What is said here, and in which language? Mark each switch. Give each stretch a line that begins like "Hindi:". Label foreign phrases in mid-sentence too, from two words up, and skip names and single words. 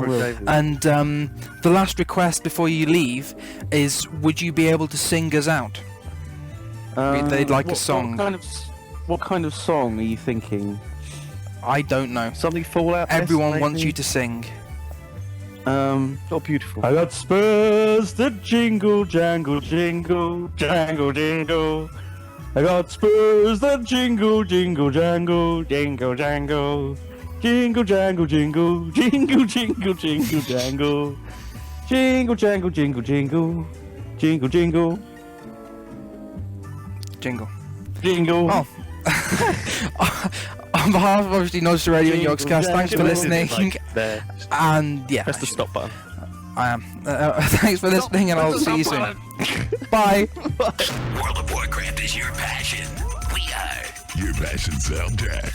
English: And the last request before you leave is, would you be able to sing us out? They'd like a song. What kind of song are you thinking? I don't know. Something Fallout. Everyone wants you to sing. Oh, beautiful. I got spurs that jingle, jangle, jingle, jangle, jingle. I got spurs that jingle, jingle, jangle, jingle, jangle. Jingle, jangle, jingle, jingle, jingle, jingle, jangle. Jingle, jangle, jingle, jingle, jingle, jingle. Jingle. Jingle. Oh. On behalf of obviously Nordrassil Radio and Yogscast, thanks for listening. And yeah, press the stop button. I am. Thanks for listening, and I'll see you soon. Bye. World of Warcraft is your passion. We are your passion soundtrack.